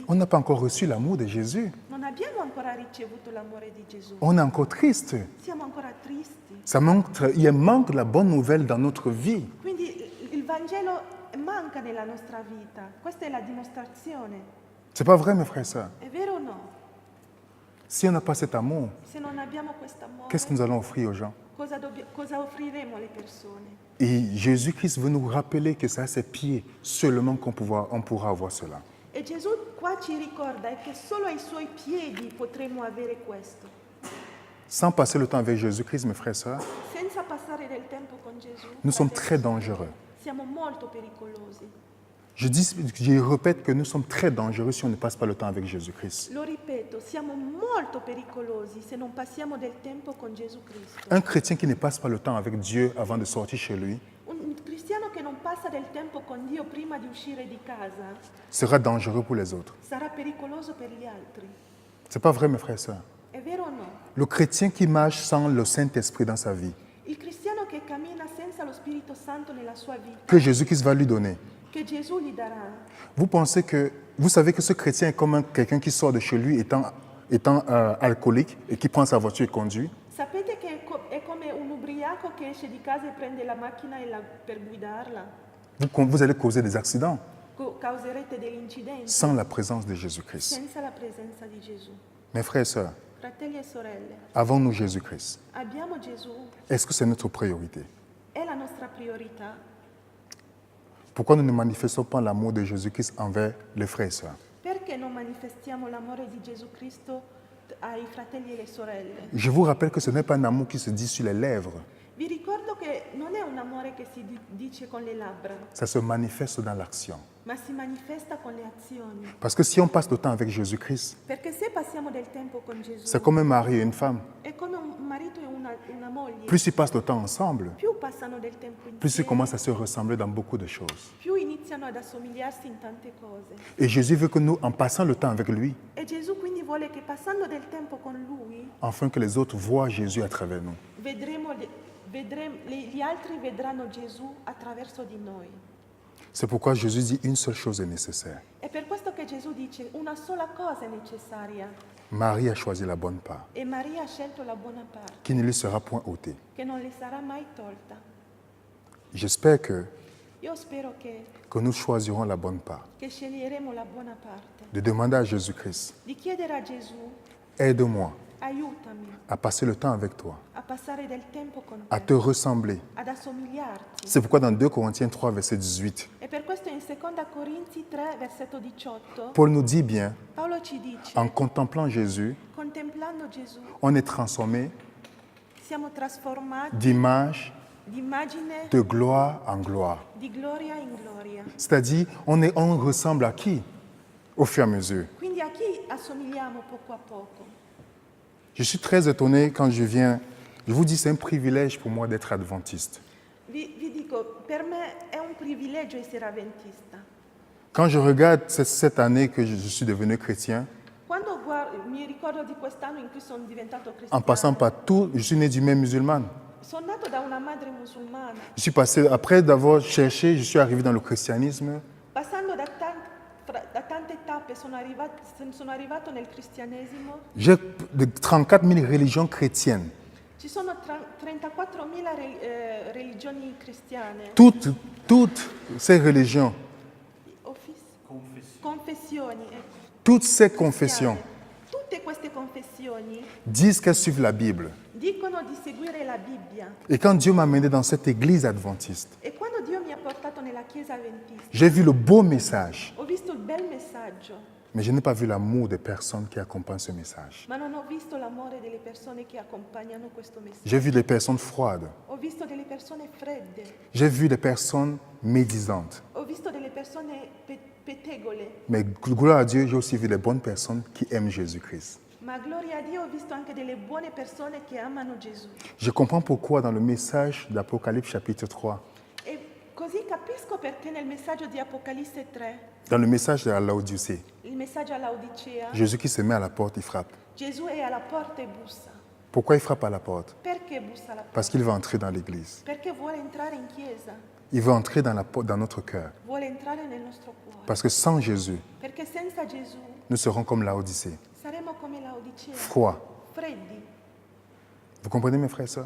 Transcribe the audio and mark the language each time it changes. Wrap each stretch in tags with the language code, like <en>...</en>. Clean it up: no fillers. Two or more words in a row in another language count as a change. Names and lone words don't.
<fr>On n'a pas encore reçu l'amour de Jésus.</fr> <it>Non abbiamo ancora ricevuto l'amore di Gesù.</it> <fr>On est encore triste.</fr> <it>Siamo ancora tristi.</it> <fr>Il y a un manque de la bonne nouvelle dans notre vie.</fr> <it>Quindi il Vangelo manca nella nostra vita. Questa è la dimostrazione.</it> <fr>C'est pas vrai, mes frères et sœurs.</fr> <it>È vero o no?</it> <fr>Si on n'a pas cet amour,</fr> <it>Se non abbiamo quest'amore,</it> <fr>qu'est-ce que nous allons offrir aux gens?</fr> <it>cosa offriremo alle persone?</it> <fr>Et Jésus-Christ veut nous rappeler que c'est à ses pieds seulement qu'on pourra avoir cela.</fr> <it>E Gesù qua ci ricorda che solo ai suoi piedi potremo avere questo.</it> <fr>Sans passer le temps avec Jésus-Christ, mes frères et sœurs,</fr> <it>Senza passare del tempo con Gesù,</it> <fr>nous sommes</fr> <it>fratelli,</it> <fr>très dangereux.</fr> <it>siamo molto pericolosi.</it> <fr>Je répète que nous sommes très dangereux si on ne passe pas le temps avec Jésus-Christ.</fr> <it>Lo ripeto, siamo molto pericolosi se non passiamo del tempo con Gesù Cristo.</it> <fr>Un chrétien qui ne passe pas le temps avec Dieu avant de sortir chez lui</fr> <it>Un cristiano che non passa del tempo con Dio prima di uscire di casa</it> <fr>sera dangereux pour les autres.</fr> <it>sarà pericoloso per gli altri.</it> <fr>C'est pas vrai, mes frères et sœurs.</fr> <it>È vero o no?</it> <fr>Le chrétien qui marche sans le Saint-Esprit dans sa vie,</fr> <it>Il cristiano che cammina senza lo Spirito Santo nella sua vita,</it> <fr>que Jésus-Christ va lui donner.</fr> <it>che Gesù gli darà.</it> <fr>Vous savez que ce chrétien est comme quelqu'un qui sort de chez lui étant alcoolique et qui prend sa voiture et conduit.</fr> <it>Sapete che è come un ubriaco che esce di casa e prende la macchina per guidarla?</it> <fr>Vous allez causer des accidents</fr> <it>Causerete degli incidenti</it> <fr>sans la présence de Jésus-Christ.</fr> <it>senza la presenza di Gesù.</it> <fr>Mes frères et sœurs,</fr> <it>Fratelli e sorelle,</it> <fr>avons-nous Jésus-Christ?</fr> <it>abbiamo Gesù,</it> <fr>Est-ce que c'est notre priorité?</fr> <it>è la nostra priorità.</it> <fr>Pourquoi nous ne manifestons pas l'amour de Jésus-Christ envers les frères et sœurs?</fr> <it>Perché non manifestiamo l'amore di Gesù Cristo ai fratelli e alle sorelle?</it> <fr>Je vous rappelle que ce n'est pas un amour qui se dit sur les lèvres,</fr> <it>Vi ricordo che non è un amore che si dice con le labbra,</it> <fr>ça se manifeste dans l'action.</fr> <it>ma si manifesta con le azioni.</it> <fr>Parce que si on passe le temps avec Jésus-Christ,</fr> <it>Perché se passiamo del tempo con Gesù,</it> <fr>c'est comme un mari et une femme.</fr> <it>è come un marito e una moglie.</it> <fr>Plus ils passent le temps ensemble,</fr> <it>Più passano del tempo</it> <fr>plus ils</fr> <it>insieme,</it> <fr>commencent à se ressembler dans beaucoup de choses.</fr> <it>più iniziano ad assomigliarsi in tante cose.</it> <fr>Et Jésus veut que nous, en passant le temps avec lui,</fr> <it>E Gesù quindi vuole che passando del tempo con Lui,</it> <fr>afin que les autres voient Jésus à travers nous.</fr> <it>gli altri vedranno Gesù attraverso di noi.</it> <fr>C'est pourquoi Jésus dit une seule chose est nécessaire.</fr> <it>È per questo che Gesù dice una sola cosa è necessaria</it> <fr>Marie a choisi la bonne part,</fr> <it>e Maria ha scelto la buona parte,</it> <fr>qui ne lui sera point ôtée.</fr> <it>che non le sarà mai tolta.</it> <fr>J'espère que</fr> <it>Io spero che</it> <fr>nous choisirons la bonne part.</fr> <it>sceglieremo la buona parte,</it> <fr>De demander à Jésus-Christ,</fr> <it>di chiedere a Gesù,</it> <fr>aide-moi</fr> <it>aiutami</it> <fr>à passer le temps avec toi,</fr> <it>a passare del tempo con</it> <fr>à</fr> <it>te,</it> <fr>te ressembler.</fr> <it>ad assomigliarti.</it> <fr>C'est pourquoi dans 2 Corinthiens 3, verset 18,</fr> <it>E per questo in 2 Corinzi 3, versetto 18,</it> <fr>Paul nous dit bien,</fr> <it>Paolo ci dice,</it> <fr>en contemplant Jésus,</fr> <it>contemplando Gesù,</it> <fr>on est transformé</fr> <it>siamo trasformati</it> <fr>d'image,</fr> <it>d'immagine</it> <fr>de gloire en gloire.</fr> <it>di gloria in gloria.</it> <fr>C'est-à-dire, on ressemble à qui au fur et à mesure.</fr> <it>Quindi a chi assomigliamo poco a poco?</it> <fr>Je suis très étonné quand je viens. Je vous dis, c'est un privilège pour moi d'être adventiste.</fr> <it>Vi dico, per me è un privilegio essere avventista.</it> <fr>Quand je regarde cette année que je suis devenu chrétien,</fr> <it>Quando mi ricordo di quest'anno in cui sono diventato</it> <fr>en passant</fr> <it>cristiano,</it> <fr>par tout, je suis né d'une mère musulmane.</fr> <it>sono nato da una madre musulmana,</it> <fr>Je suis passé, après d'avoir cherché, je suis arrivé dans le christianisme.</fr> <it>passando da tante tappe sono arrivato nel cristianesimo.</it> <fr>J'ai de 34 000 religions chrétiennes.</fr> <it>Ci sono 34.000 religioni cristiane,</it> <fr>Toutes ces religions,</fr> <it>confessioni, ecco,</it> <fr>toutes ces confessions</fr> <it>cristiane. Tutte queste confessioni</it> <fr>disent qu'elles suivent la Bible.</fr> <it>dicono di seguire la Bibbia.</it> <fr>Et quand Dieu m'a amené dans cette église adventiste,</fr> <it>E quando Dio mi ha portato nella chiesa adventista,</it> <fr>j'ai vu le beau message,</fr> <it>ho visto il bel messaggio,</it> <fr>mais je n'ai pas vu l'amour des personnes qui accompagnent ce message.</fr> <it>ma non ho visto l'amore delle persone che accompagnano questo messaggio.</it> <fr>J'ai vu des personnes froides.</fr> <it>Ho visto delle persone fredde,</it> <fr>J'ai vu des personnes médisantes.</fr> <it>ho visto delle persone pettegole,</it> <fr>Mais gloire à Dieu, j'ai aussi vu des bonnes personnes qui aiment Jésus-Christ.</fr> <it>ma gloria a Dio ho visto anche delle buone persone che amano Gesù.</it> <fr>Je comprends pourquoi dans le message d'Apocalypse chapitre 3,</fr> <it>E così capisco perché nel messaggio di Apocalisse 3,</it> <fr>dans le message de la Laodicée,</fr> <it>il messaggio all'Odicea,</it> <fr>Jésus-Christ se met à la porte, il frappe.</fr> <it>Gesù è alla porta e bussa.</it> <fr>Pourquoi il frappe à la porte?</fr> <it>Perché bussa alla porta?</it> <fr>Parce qu'il va entrer dans l'église.</fr> <it>Perché vuole entrare in chiesa,</it> <fr>Il veut entrer dans notre cœur.</fr> <it>vuole entrare nel nostro cuore.</it> <fr>Parce que sans Jésus,</fr> <it>Perché senza Gesù</it> <fr>nous serons comme Laodicée,</fr> <it>saremo come la Odicea,</it> <fr>froids.</fr> <it>freddi,</it> <fr>Vous comprenez mes frères et sœurs?</fr>